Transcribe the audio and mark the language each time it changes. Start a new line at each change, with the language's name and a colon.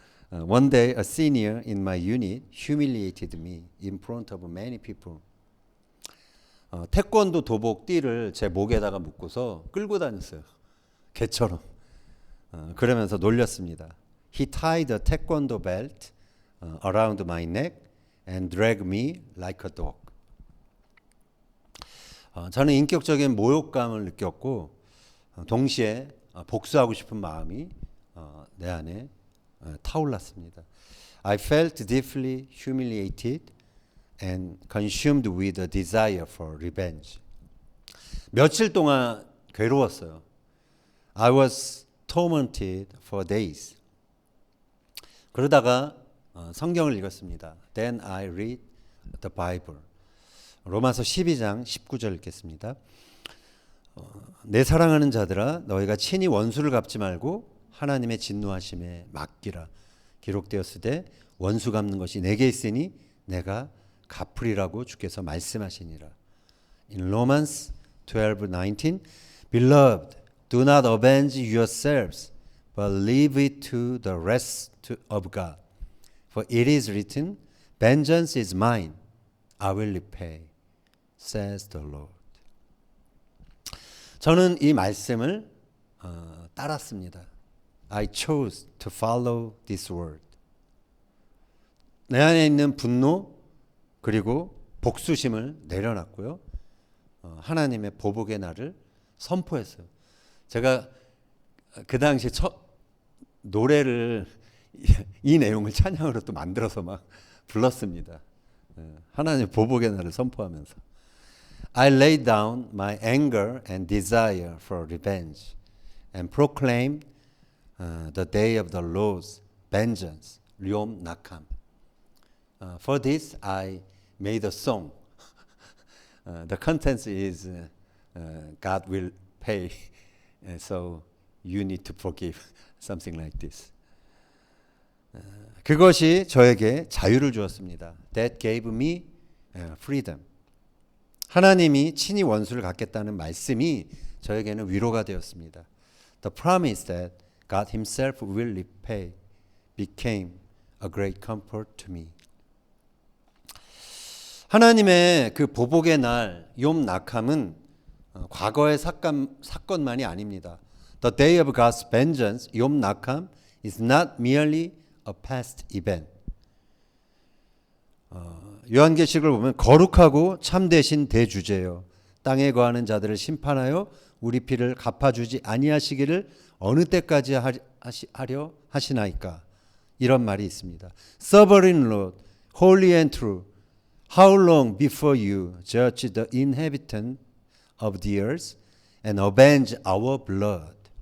English: One day a senior in my unit humiliated me in front of many people.
Korean: 태권도 도복 띠를 제 목에다가 묶고서 끌고 다녔어요. 개처럼. 그러면서 놀렸습니다.
English: He tied a taekwondo belt around my neck and dragged me like a dog.
Korean: 저는 인격적인 모욕감을 느꼈고 동시에 복수하고 싶은 마음이 내 안에 타올랐습니다.
English: I felt deeply humiliated and consumed with a desire for revenge.
Korean: 며칠 동안 괴로웠어요.
English: I was tormented for days.
Korean: 그러다가 성경을 읽었습니다.
English: Then I read the Bible.
Korean: 로마서 12장 19절 읽겠습니다. 내 사랑하는 자들아 너희가 친히 원수를 갚지 말고 하나님의 진노하심에 맡기라. 기록되었으되 원수 갚는 것이 내게 있으니 내가 갚으리라고 주께서 말씀하시니라.
English: In Romans 12:19 Beloved, do not avenge yourselves, but leave it to the wrath of God. For it is written, Vengeance is mine, I will repay, says the Lord.
Korean: 저는 이 말씀을 따랐습니다.
English: I chose to follow this word.
Korean: 내 안에 있는 분노 그리고 복수심을 내려놨고요. 하나님의 보복의 날을 선포했어요. 제가 그 당시에 노래를 이 내용을 찬양으로 또 만들어서 막 불렀습니다. 하나님의 보복의 날을 선포하면서
English: I laid down my anger and desire for revenge and proclaimed the day of the Lord's vengeance, Yom Nakam. For this I made a song. The content is God will pay, so you need to forgive, something like this.
Korean: 그것이 저에게 자유를 주었습니다.
English: That gave me freedom.
Korean: 하나님이 친히 원수를 갚겠다는 말씀이 저에게는 위로가 되었습니다.
English: The promise that God Himself will repay became a great comfort to me.
Korean: 하나님의 그 보복의 날, 욤 나캄은 과거의 사건만이 아닙니다.
English: The day of God's vengeance, 욤 나캄, is not merely a past event.
Korean: 요한계시록을 보면 거룩하고 참되신 대주제요. 땅에 거하는 자들을 심판하여 우리 피를 갚아주지 아니하시기를 어느 때까지 하려 하시나이까. 이런 말이 있습니다.
English: Sovereign Lord, holy and true, how long before you judge the inhabitant of the earth and avenge our blood.